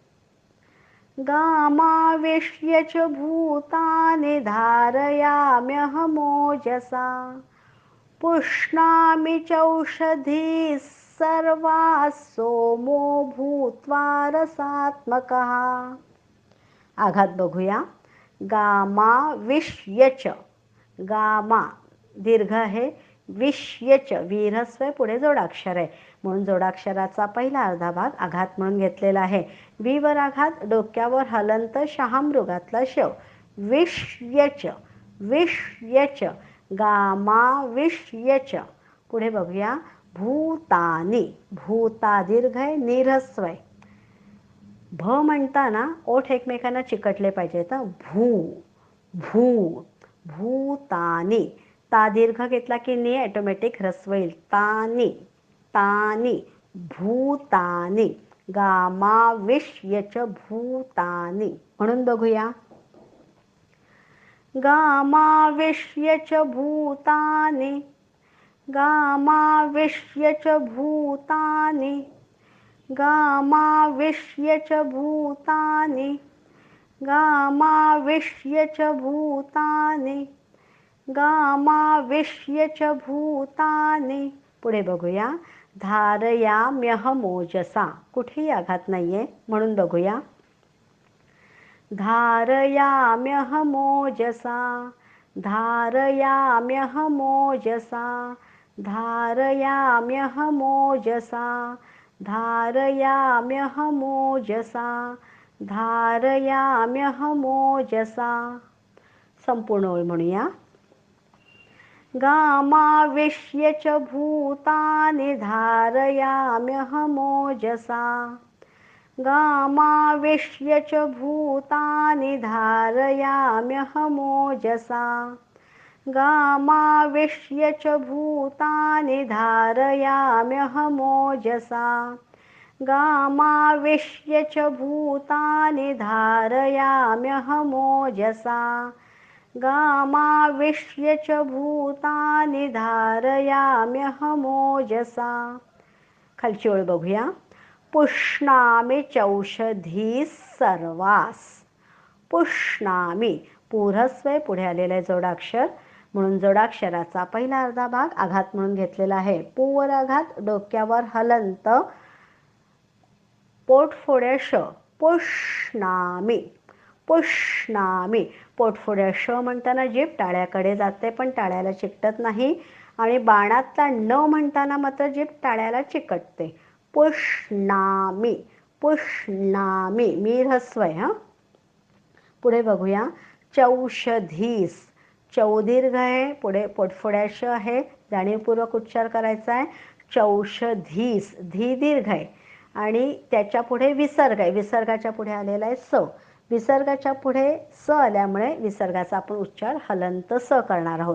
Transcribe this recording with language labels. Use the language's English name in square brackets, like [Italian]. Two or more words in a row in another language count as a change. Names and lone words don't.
[Sanskrit] गामाविश्य च भूतानि धारयाम्यहमोजसा पुष्णामि चौषधीः सर्वाः सोमो भूत्वा रसात्मकः. [Marathi] आघात बघूया. [Sanskrit] गामाविश्य च, [Marathi] गामा दीर्घ आहे, विश्यच वीरस्व पुढे जोडाक्षर आहे म्हणून जोडाक्षराचा पहिला अर्धा भाग आघात म्हणून घेतलेला आहे. वीवर आघात, डोक्यावर हलंत शहामृगातला शव. [Sanskrit] विश्यच, विश्यच, गामा विश्यच. [Marathi] पुढे बघूया. भूतानी, भूता दीर्घ आहे, निरस्व आहे. भ म्हणताना ओठ एकमेकांना चिकटले पाहिजेत. [Sanskrit] भू भू, भूतानी. [Marathi] ता दीर्घ घेतला की नी ऑटोमॅटिक ह्रस्व येईल. [Sanskrit] तानी, तानी, भूतानी. गामाविश्यच भूतानी [Marathi] म्हणून बघूया. [Sanskrit] गामाविश्यच भूतानी, गामाविश्यच भूतानी, गामाविश्यच भूतानी, गामाविश्यच भूतानी, गामाविश्यच भूतानि. [Marathi] पुढे बघूया. धारयाम्यहमोजसा, कुठेही आघात नाहीये म्हणून बघूया. [Sanskrit] धारयाम्यहमोजसा, धारयाम्यहमोजसा, धारयाम्यहमोजसा, धारयाम्यहमोजसा, धारयाम्यहमोजसा. [Marathi] संपूर्ण ओळ म्हणूया. [Sanskrit] गामाविश्यच भूतानि धारयाम्यहमोजसा, गामाविश्यच भूतानि धारयाम्यहमोजसा, गामाविश्यच भूतानि धारयाम्यहमोजसा, गामाविश्यच भूतानि धारयाम्यहमोजसा, गामाविश्यच भूतानि धारयाम्यहमोजसा. [Marathi] खालची ओळ बघूया. [Sanskrit] पुष्णामि चौषधी सर्वास. [Marathi] पुष्णामि पूर्वस्व पुढे आलेला आहे जोडाक्षर म्हणून जोडाक्षराचा पहिला अर्धा भाग आघात म्हणून घेतलेला आहे. पूवर आघात, डोक्यावर हलंत, पोटफोड्या श. [Sanskrit] पुष्णामि, पुष्णामि. [Marathi] पोटफोड्या श म्हणताना जीभ टाळ्याकडे जाते पण टाळ्याला चिकटत नाही आणि बाणातला न म्हणताना मात्र जीभ टाळ्याला चिकटते. [Sanskrit] पुष्णामि, पुष्णामि. [Marathi] मी ह्रस्व आहे. पुढे बघूया. चौषधीस, चौ दीर्घ आहे, पुढे पोटफोड्या श आहे, जाणीवपूर्वक उच्चार करायचा आहे. चौषधीस, धी दीर्घ आहे आणि त्याच्या पुढे विसर्ग आहे. विसर्गाच्या पुढे आलेला आहे स. विसर्गाच्या पुढे स आल्यामुळे विसर्गाचा आपण उच्चार हलंत स करणार आहोत.